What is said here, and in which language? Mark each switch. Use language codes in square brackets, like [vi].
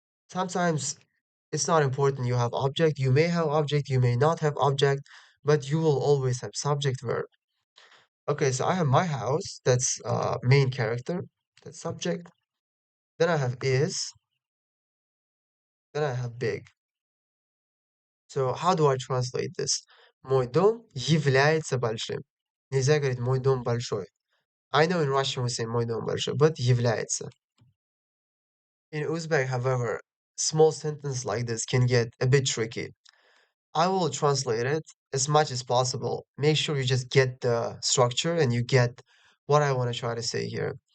[en] Sometimes it's not important you have object. You may have object, you may not have object, but you will always have subject verb. Okay, so I have my house, that's main character, that's subject. Then I have is, then I have big. So how do I translate this? [ru] Мой дом является большим. Нельзя говорить мой дом большой. [en] I know in Russian we say [ru] мой дом большой, [en] but [ru] является. [en] In Uzbek, however, small sentence like this can get a bit tricky. I will translate it as much as possible. Make sure you just get the structure and you get what I want to try to say here.